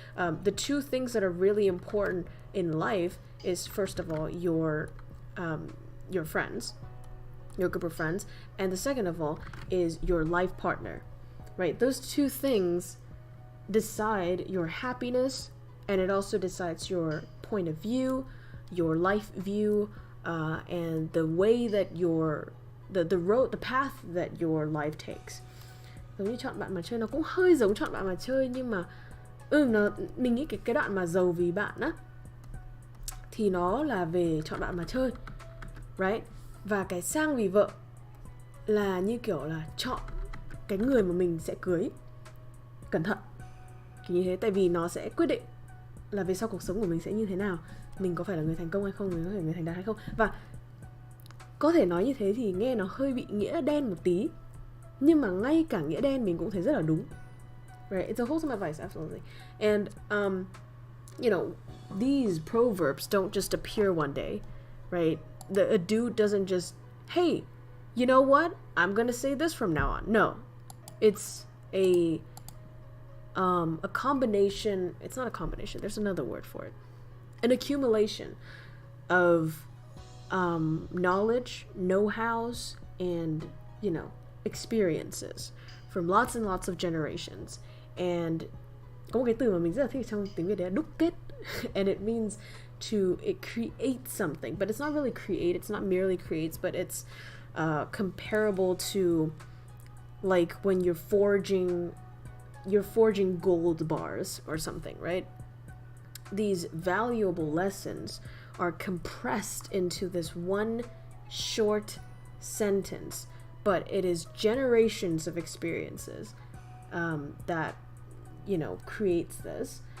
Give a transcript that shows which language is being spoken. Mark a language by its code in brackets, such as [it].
[en] The two things that are really important in life is, first of all, your friends, your group of friends, and the second of all is your life partner, right? Those two things decide your happiness, and it also decides your point of view, your life view, and the way that the path that your life takes. [vi] Giống như chọn bạn mà chơi, nó cũng hơi giống chọn bạn mà chơi, nhưng mà mình nghĩ cái đoạn mà giàu vì bạn á thì nó là về chọn bạn mà chơi, right? Và cái sang vì vợ là như kiểu là chọn cái người mà mình sẽ cưới cẩn thận, kiểu như thế. Tại vì nó sẽ quyết định là về sau cuộc sống của mình sẽ như thế nào, mình có phải là người thành công hay không, mình có phải là người thành đạt hay không. Và có thể nói như thế thì nghe nó hơi bị nghĩa đen một tí, nhưng mà ngay cả nghĩa đen mình cũng thấy rất là đúng, right? [en] It's a wholesome advice, absolutely. And you know, these proverbs don't just appear one day, right? A dude doesn't just, hey, you know what? I'm gonna say this from now on. No, it's a combination. It's not a combination. There's another word for it. An accumulation of knowledge, know-hows, and, you know, experiences from lots and lots of generations. [vi] And có một cái từ mà mình rất là thích trong tiếng Việt đấy là đúc kết. [en] And it means it creates something, but it's not really create, it's not merely creates, but it's comparable to like when you're forging gold bars or something, right? These valuable lessons are compressed into this one short sentence, but it is generations of experiences that, you know, creates this.